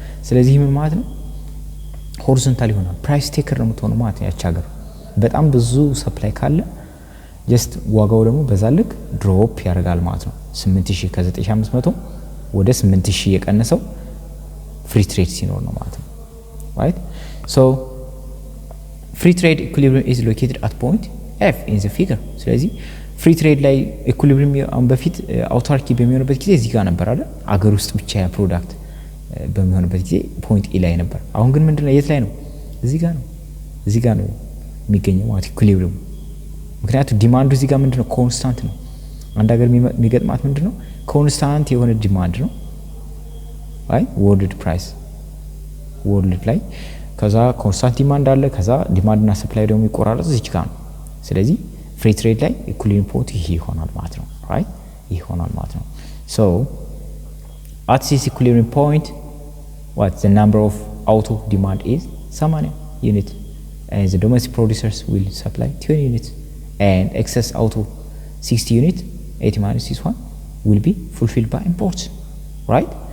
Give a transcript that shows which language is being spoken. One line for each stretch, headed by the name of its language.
Amharic: ስለዚህ ምን ማለት ነው ሆሪዞንታል ይሆናል ፕራይስ ቴከር ነው የምትሆነው ማለት ነው። ያቺ ሀገር በጣም ብዙ ሰፕላይ ካለ ጀስት ዋጋው ደግሞ በዛ ልክ ድሮፕ ያደርጋል ማለት ነው። 8000 ከ9500 ወደ 8000 የቀነሰው ፍሪ ትሬድ ሲኖር ነው ማለት ነው right?
English: So free trade equilibrium is located at point F in the figure.
Amharic: ስለዚህ ፍሪ ትሬድ ላይ ኢኩሊብሪየም አሁን በፊት አውታርኪ በሚሆንበት ጊዜ እዚህ ጋር ነበር አይደል? አገር ውስጥ ብቻ ያ ፕሮዳክት በሚሆንበት ጊዜ ፖይንት ኤ ላይ ነበር። አሁን ግን ምንድነው የት ላይ ነው? እዚህ ጋር ነው የሚገኘው ማለት ኢኩሊብሪየም። ምክንያቱም ዲማንዱ እዚህ ጋር ምንድነው ኮንስታንት ነው። አንድ ሀገር የሚገጥማት ምንድነው ኮንስታንት የሆነ ዲማንድ ነው right? ወርልድ ፕራይስ ወርልድ ላይ ከዛ ኮንስታንት ዲማንድ አለ ከዛ ዲማንድ እና ሰፕላይ ደግሞ ይቆራረጥ እዚህ ጋር ነው። ስለዚህ ፍሪ ትሬድ ላይ ኢኩሊብሪየም ፖይንት ይሄ ይሆናል ማለት ነው right? ይሄ ይሆናል ማለት ነው።
English: So at this equilibrium point what the number of auto demand is 80 unit and the domestic producers will supply 20 units and excess auto 60 unit 80 minus this one will be fulfilled by imports right?